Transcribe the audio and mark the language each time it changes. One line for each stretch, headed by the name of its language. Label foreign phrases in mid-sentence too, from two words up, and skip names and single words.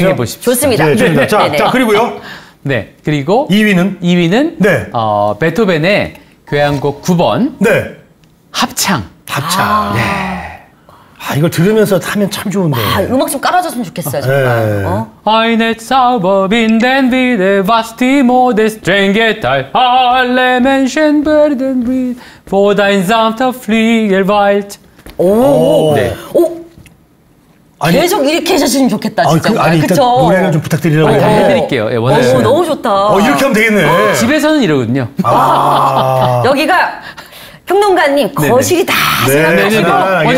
Korean: 진행해 보십시오. 좋습니다. 자, 그리고요. 그리고 2위는 베토벤의 교향곡 9번. 합창. 이걸 들으면서 하면 참 좋은데. 음악 좀 깔아줬으면 좋겠어요, 정말.
German: Eine Zauberbinden wie der was die Mode streng geteilt. Alle Menschen werden wild, wo dein sanfter Flügel weilt.
Korean: 계속 이렇게 해주시면 좋겠다, 진짜. 일단 노래를 좀 부탁드리라고 했는데. 해드릴게요. 원하시면. 너무 좋다. 이렇게 하면 되겠네. 집에서는 이러거든요. 여기가 평론가님 거실이 다 생각나죠?